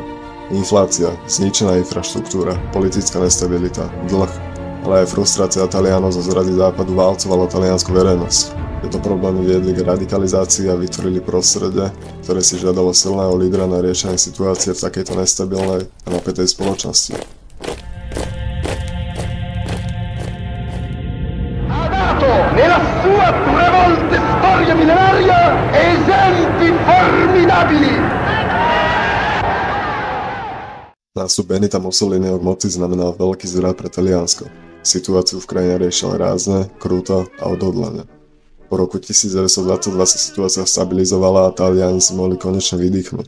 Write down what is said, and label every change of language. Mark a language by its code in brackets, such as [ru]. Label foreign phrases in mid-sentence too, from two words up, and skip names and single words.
[sk] Inflácia, zničená infraštruktúra, politická nestabilita, dlh, ale aj frustrácia Talianov zo zrady západu válcovalo taliansku verejnosť. Tieto problémy viedli k radikalizácii a vytvorili prostredie, ktoré si žiadalo silného lídra na riešenie situácie v takejto nestabilnej a napätej spoločnosti. [it] Ha dato nella sua trevolte storia millenaria esempi formidabili. [sk] Nástup Benita Mussoliniho k moci znamenal veľký zvrat pre Taliansko. Situáciu v krajine riešil rázne, krúto a odhodlane. Po roku 1922 sa situácia stabilizovala a Taliani si mohli konečne vydýchnuť.